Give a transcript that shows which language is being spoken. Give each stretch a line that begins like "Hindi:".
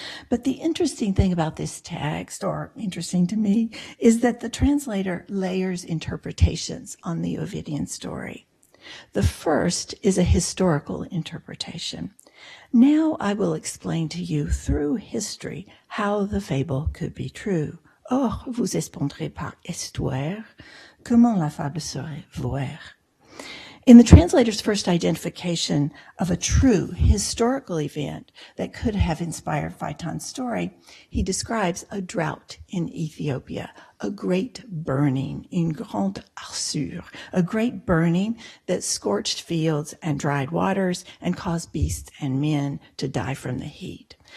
English: But the interesting thing about this text, or interesting to me, is that the translator layers interpretations on the Ovidian story. The first is a historical interpretation. Now I will explain to you through history how the fable could be true.
French: Or, vous répondrez par histoire, comment la fable serait vraie?
English: In the translator's first identification of a true historical event that could have inspired Phaeton's story, he describes a drought in Ethiopia, a great burning,
French: une grande arsure,
English: a great burning that scorched fields and dried waters and caused beasts and men to die from the heat.